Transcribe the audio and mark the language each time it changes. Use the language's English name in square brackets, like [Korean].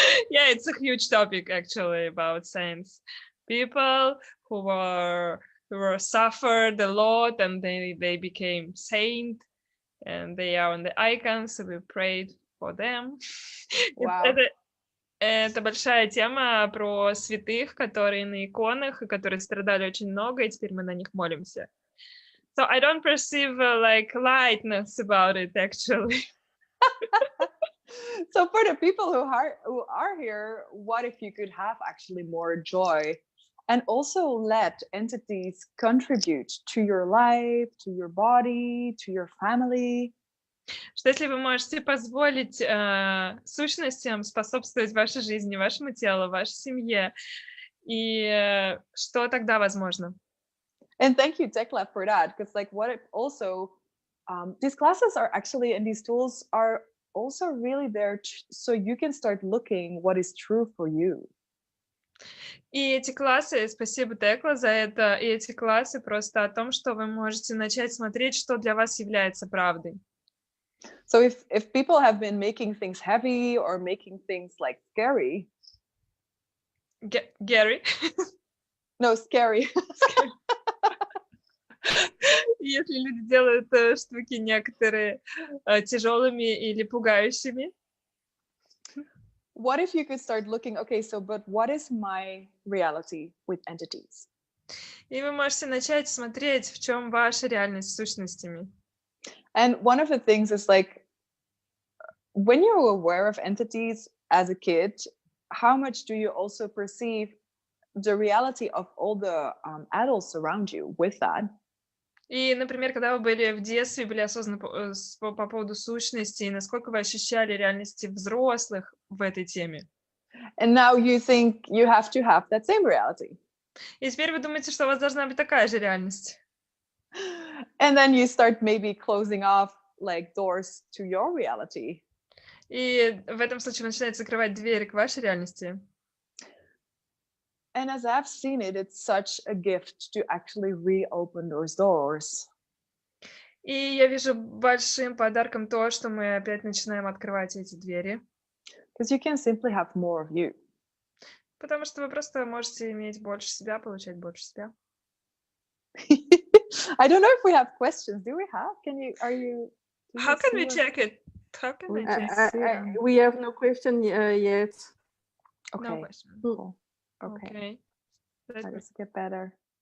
[English] Yeah, it's a huge topic actually about saints. People who were suffered a lot and they became saint and they are on the icons, so we prayed for them. Wow. [Russian] Это большая тема про святых, которые на иконах и которые страдали очень много, и теперь мы на них молимся. [English] So I don't perceive like lightness about it actually. So for the people who are here, what if you could have actually more joy and also let entities contribute to your life, to your body, to your family? [Russian] Что если вы можете позволить сущностям способствовать вашей жизни, вашему телу, вашей семье, и что тогда возможно? [English] And thank you, Tekla, for that, because like what it also, these classes are actually, and these tools are also really there so you can start looking what is true for you. [Russian] И эти классы, спасибо, Текла, за это, и эти классы просто о том, что вы можете начать смотреть, что для вас является правдой. [English] So if people have been making things heavy or making things like scary. Gary? No, scary. [Russian] Если люди делают штуки некоторые тяжелыми или пугающими. [English] What if you could start looking, okay, so but what is my reality with entities? [Russian] И вы можете начать смотреть, в чем ваша реальность с сущностями. [English] And one of the things is like, when you're aware of entities as a kid, how much do you also perceive the reality of all the adults around you with that? [Russian] И, например, когда вы были в детстве, были осознаны по поводу сущности, насколько вы ощущали реальности взрослых в этой теме? [English] And now you think you have to have that same reality. [Russian] И теперь вы думаете, что у вас должна быть такая же реальность. [English] And then you start maybe closing off like doors to your reality. [Russian] И в этом случае вы начинаете закрывать двери к вашей реальности. [English] And as I've seen it, it's such a gift to actually reopen those doors. [Russian] И я вижу большим подарком то, что мы опять начинаем открывать эти двери. [English] Because you can simply have more of you. [Russian] Потому что вы просто можете иметь больше себя, получать больше себя. [English] I don't know if we have questions. Do we have? How can we check it? How can I check it? We have no question yet. Okay. No question. Cool. Okay. Let's get better.